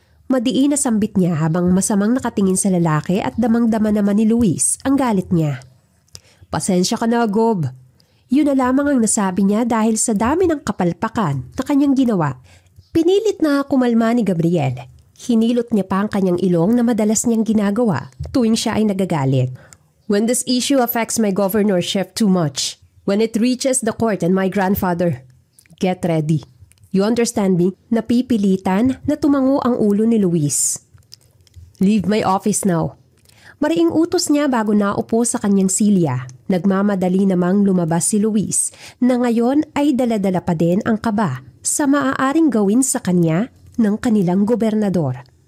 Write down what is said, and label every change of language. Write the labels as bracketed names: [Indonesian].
[Filipino] Madiin na sambit niya habang masamang nakatingin sa lalaki at damang-dama naman ni Luis ang galit niya. Pasensya ka na, Gob. Yun na lamang ang nasabi niya dahil sa dami ng kapalpakan na kanyang ginawa. Pinilit na kumalma ni Gabriel. Hinilot niya pa ang kanyang ilong na madalas niyang ginagawa tuwing siya ay nagagalit. [English] When this issue affects my governorship too much, when it reaches the court and my grandfather, get ready. You understand me? [Filipino] Napipilitan na tumango ang ulo ni Luis. [English] Leave my office now. [Filipino] Mariing utos niya bago naupo sa kanyang silya. Nagmamadali namang lumabas si Luis na ngayon ay daladala pa din ang kaba sa maaaring gawin sa kanya ng kanilang gobernador.